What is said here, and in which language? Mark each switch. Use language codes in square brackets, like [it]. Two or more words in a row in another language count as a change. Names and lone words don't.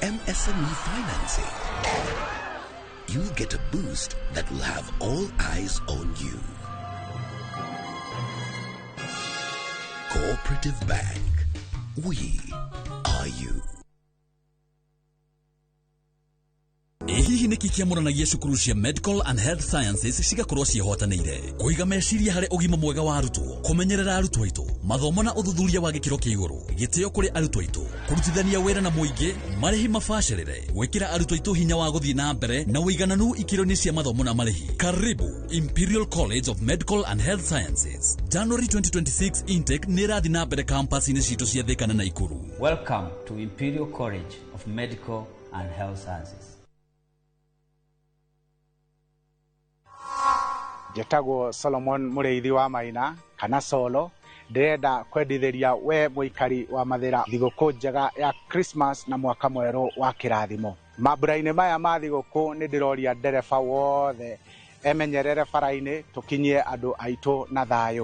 [en] SME financing. You'll get a boost that will have all eyes on you. Cooperative Bank. We are you. [ki] Hihi niki kiamuranagia cukuru cia Medical and Health Sciences cigakorwo ciehotanĩire kuiga meciria harĩ ũgima mwega wa arutwo, kũmenyerera arutwo aitũ, mathomo na ũthuthuria wa gĩkĩro kĩa igũrũ, gĩtĩo kũrĩ arutwo aitũ, kũrutithania wĩra na mũingĩ, marĩhi mabacĩrĩre, gwĩkĩra arutwo aitũ hinya wa gũthiĩ na mbere na ũigananu ikĩro-inĩ cia mathomo na marĩhi. [sw] Karibu Imperial College of Medical and Health Sciences. [ki] January 2026 intake nĩ ĩrathiĩ na mbere campus-inĩ citũ cia Thika na Naikuru. [en] Welcome to Imperial College of Medical and Health Sciences. [ki] Jetagwo Solomon Mureithi wa Maina kana Solo, ndirenda kwendithĩria we mũikari wa Mathira thigũkũ njega ya Christmas na mwaka mwerũ wa kĩrathimo. Mambura-inĩ maya ma thigũkũ nĩ ndĩroria ndereba wothe emenyerere bara-inĩ tũkinyie andũ aitũ na thayũ.